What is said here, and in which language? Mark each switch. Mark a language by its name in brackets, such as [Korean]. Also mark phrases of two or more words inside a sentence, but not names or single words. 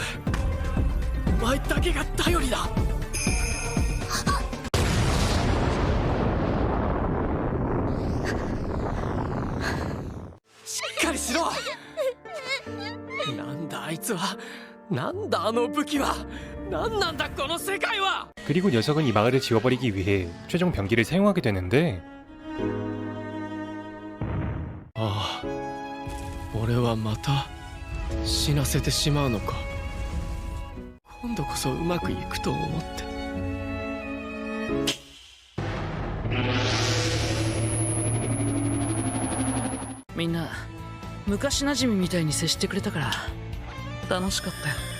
[Japanese] お前だけが頼りだ。しっかりしろ。なんだあいつは。なんだあの武器は。なんなんだこの世界は。 [Korean] 그리고 녀석은 이 마을을 지워버리기 위해 최종 병기를 사용하게 되는데 [Japanese] ああ、俺はまた死なせてしまうのか。今度こそうまくいくと思って。みんな昔なじみみたいに接してくれたから楽しかったよ。